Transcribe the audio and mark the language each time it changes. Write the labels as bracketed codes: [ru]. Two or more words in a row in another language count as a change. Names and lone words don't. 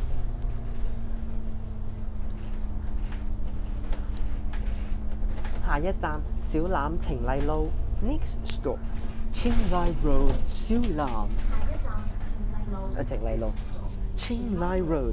[yue] Shaw Lam Tsing Lai Lo. [en] Next stop, Tsing Lai Road, Shaw Lam. [yue] Tsing Lai Lo. [en] Tsing Lai Road.